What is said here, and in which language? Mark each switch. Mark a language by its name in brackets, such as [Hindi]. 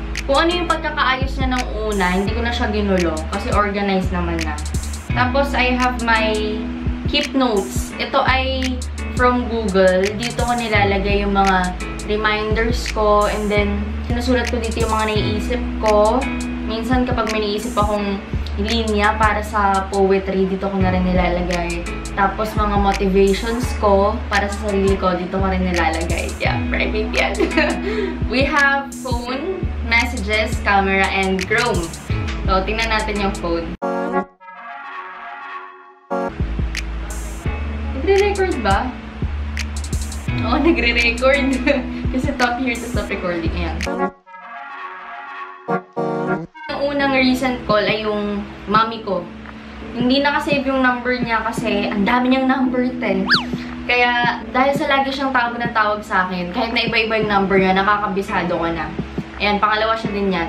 [Filipino] Kung ano yung pagkakaayos niya ng una, hindi ko na siya ginulo kasi organized naman na. [English] Tapos, I have my keep notes. [Filipino] Ito ay from Google. Dito ko nilalagay yung mga reminders ko and then sinusulat ko dito yung mga naiisip ko. Minsan kapag may naiisip akong linya para sa poetry, dito ko na rin nilalagay. Tapos mga motivations ko para sa sarili ko, dito ko rin nilalagay. [English] Yeah, private yan. We have phone, messages, camera, and Chrome. [Filipino] So, tingnan natin yung phone. Nagre-record ba? Oo, nagre-record. [English] Kasi tap here to stop recording. [Filipino] Ayan. Ang unang recent call ay yung mami ko. Hindi nakasave yung number niya kasi ang dami niyang number 10. Kaya dahil sa lagi siyang tawag ng tawag sa akin, kahit na iba-iba yung number niya, nakakabisado ko na. Ayan, pangalawa siya din niya.